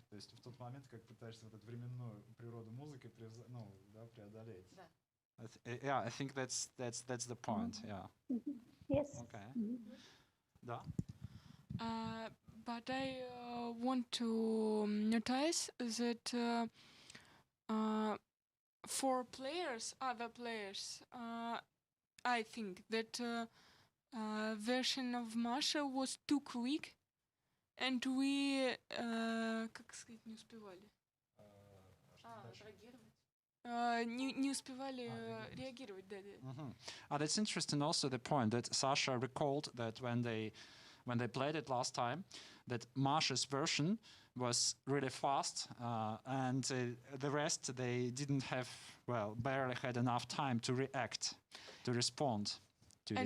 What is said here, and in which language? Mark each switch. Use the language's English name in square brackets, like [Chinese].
[Russian] То есть в тот момент, как пытаешься вот эту временную природу музыки преодолеть. [English] Yeah, I think that's the point. Yeah. Yes. [Russian] Okay. Да. [English] But I want to notice that for other players, I think that version of Masha was too quick, and we, [Russian] как сказать, не успевали. Не успевали реагировать, да. [English] That's interesting. Also, the point that Sasha recalled that when they played it last time, that Masha's version was really fast, and the rest they didn't have, barely had enough time to react, to respond to